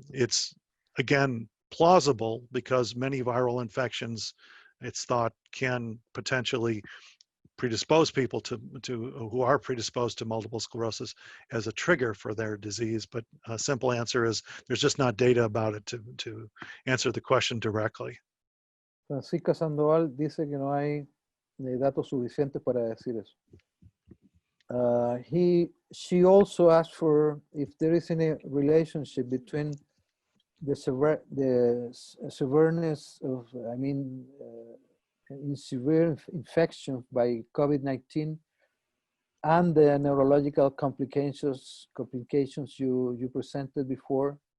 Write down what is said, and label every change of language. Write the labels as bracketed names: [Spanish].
[English] It's, again, plausible because many viral infections, it's thought, can potentially predispose people who are predisposed to multiple sclerosis as a trigger for their disease. But a simple answer is there's just not data about it to answer the question directly. [Spanish] Francisca Sandoval dice que no hay datos suficientes para decir eso. [English] She also asked for if there is any relationship between the severeness of, in severe infection by COVID-19 and the neurological complications you presented before.